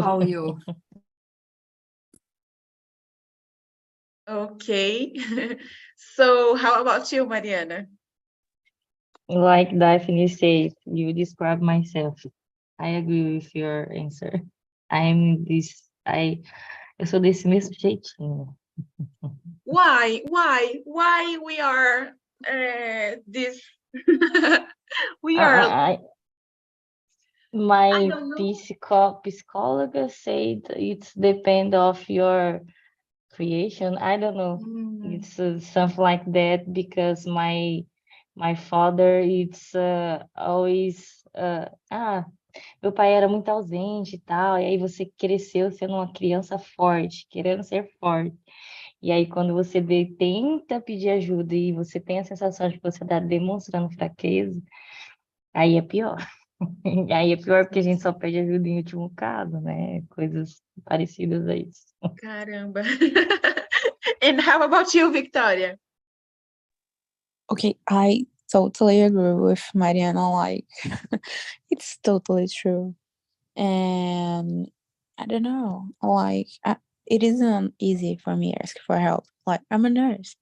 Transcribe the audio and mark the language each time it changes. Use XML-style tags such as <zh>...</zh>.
<en>call you. Okay. So how about you, Mariana? Like Daphne said, you describe myself. I agree with your answer. I'm this.</en> <pt>Eu sou desse mesmo jeitinho.</pt> <en>Why we are this? We are. My don't know. psychology said it's depend of your creation. I don't know. It's something like that, because my father, it's always</en> <pt>meu pai era muito ausente e tal, e aí você cresceu sendo uma criança forte, querendo ser forte. E aí quando você tenta pedir ajuda e você tem a sensação de que você está demonstrando fraqueza, aí é pior. Aí é pior porque a gente só pede ajuda em último caso, né? Coisas parecidas a isso. Caramba.</pt> <en>And how about you, Victoria? Okay, I totally agree with Mariana. Like, it's totally true. And I don't know, like, it isn't easy for me to ask for help. Like, I'm a nurse.</en>